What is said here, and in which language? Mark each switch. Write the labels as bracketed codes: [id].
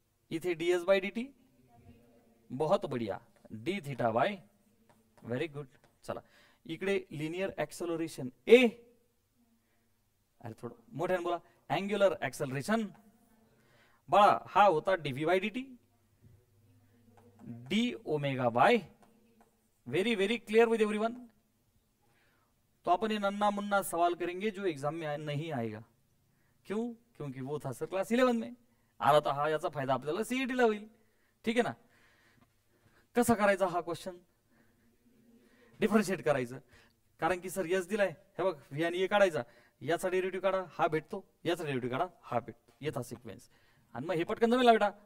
[mr] इथे ds bye dt, [hi] बहुत बढ़िया, [mr] D theta by, very good. चला इकडे लिनियर ऍक्सलरेशन ए, अरे थोडं मोठ्याने बोला. अँग्युलर ऍक्सलरेशन बाळा हा होता dv bye dt, D omega by. [en] Very very clear with everyone. [hi] तो अपन ये नन्ना मुन्ना सवाल करेंगे जो एग्जाम में नहीं आएगा. क्यों? क्योंकि वो था सर क्लास 11 में. [mr] आला तर हा याचा फायदा आपल्याला सीईटी ला होईल. ठीक आहे ना. कसा करायचा हा क्वेश्चन, डिफरन्शिएट करायचं. कारण की सर यस दिलाय, हे बघ व्ही आणि ए काढायचा, याचा डेरिव्हेटिव्ह काढा हा भेटतो, याचा डेरिव्हेटिव्ह काढा हा भेटतो, येता सिक्वेन्स. आणि मग हे पटकन जमेला बेटा.